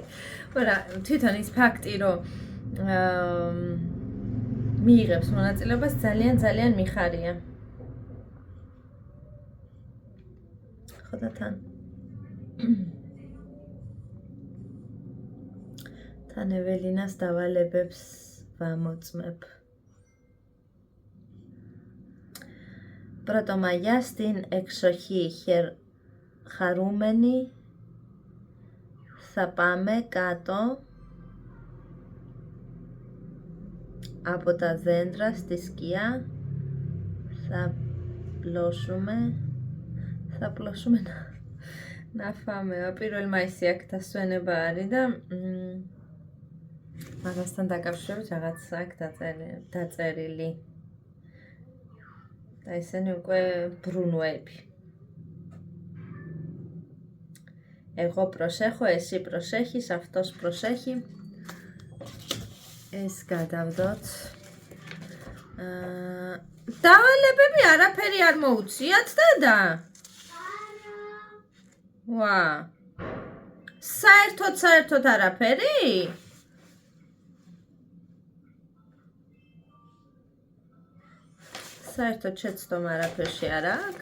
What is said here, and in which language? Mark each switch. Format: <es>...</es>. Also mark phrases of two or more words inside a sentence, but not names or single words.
<ka>მაგრამ თვითონ ის ფაქტი, რომ მიიღებს მონაწილეობას ძალიან მიხარია. ხო და თან თან ეველინას დავალებებს ვამოწმებ.</ka> <el>Proto maja στην εξοχή χαρούμενοι θα πάμε κάτω από τα δέντρα στη σκιά, θα πλώσουμε να φάμε.</el> <ka>პირველ მაისი აქ დასვენება არის და მაგასთან დაკავშირებით რაღაც აქ დაწერილი. და ისინი უკვე ბრუნვები.</ka> <el>Εγώ προσέχω, εσύ προσέχεις, αυτός προσέχει.</el> <ka>ეს გადავდოთ. დავალებები არაფერი არ მოუციათ დედა? ვა. საერთოდ არაფერი? საერთოდ შეცდომა არაფერში არ აქვს.</ka>